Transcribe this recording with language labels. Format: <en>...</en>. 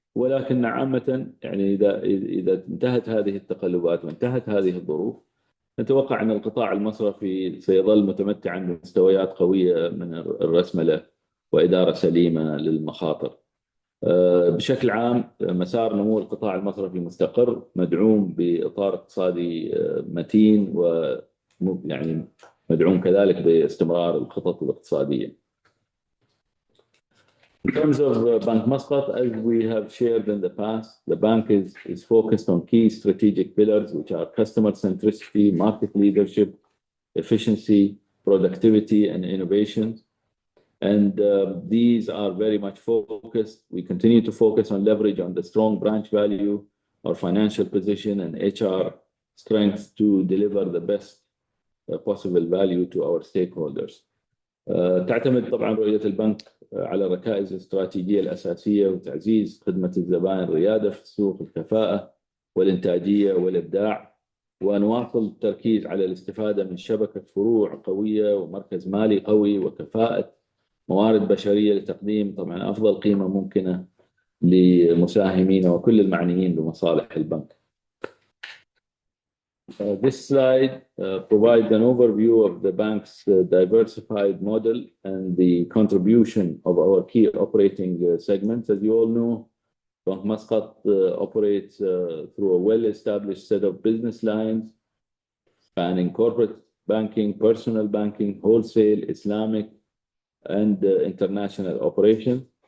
<ar>ولكن عامة يعني إذا انتهت هذه التقلبات وانتهت هذه الظروف، نتوقع أن القطاع المصرفي سيظل متمتعا بمستويات قوية من الرسملة وإدارة سليمة للمخاطر. بشكل عام مسار نمو القطاع المصرفي مستقر، مدعوم بإطار اقتصادي متين، يعني مدعوم كذلك باستمرار الخطط الاقتصادية.</ar> <en>In terms of Bank Muscat, as we have shared in the past, the bank is focused on key strategic pillars, which are customer centricity, market leadership, efficiency, productivity, and innovation. And these are very much focused. We continue to focus on leverage on the strong branch value, our financial position, and HR strength to deliver the best possible value to our stakeholders.</en> <ar>تعتمد طبعا رؤية البنك على الركائز الاستراتيجية الأساسية وتعزيز خدمة الزبائن، الريادة في السوق، الكفاءة والإنتاجية والإبداع، ونواصل التركيز على الاستفادة من شبكة فروع قوية ومركز مالي قوي وكفاءة موارد بشرية لتقديم طبعا أفضل قيمة ممكنة لمساهمين وكل المعنيين بمصالح البنك.</ar> <en>This slide provides an overview of the bank's diversified model and the contribution of our key operating segments. As you all know, Bank Muscat operates through a well-established set of business lines spanning corporate banking, personal banking, wholesale, Islamic, and international operations.</en>